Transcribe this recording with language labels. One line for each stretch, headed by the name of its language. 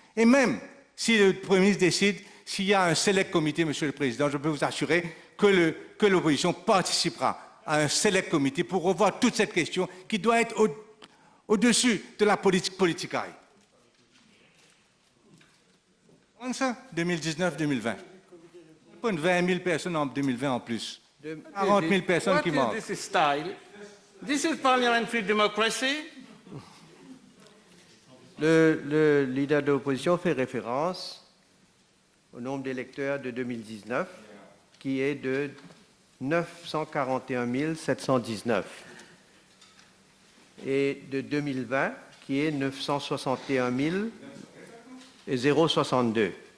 French: Et même si le Premier ministre décide, s'il y a un select comité, Monsieur le Président, je peux vous assurer que l'opposition participera à un select comité pour revoir toute cette question qui doit être au-dessus de la politique politicaille. Ça, 2019-2020. Pas 20 000 personnes en 2020 en plus. 40 000 personnes qui manquent.
English: What is this style? This is parliamentary democracy.
French: Le leader de l'opposition fait référence au nombre d'électeurs de 2019, qui est de 941 719, et de 2020, qui est 961 062,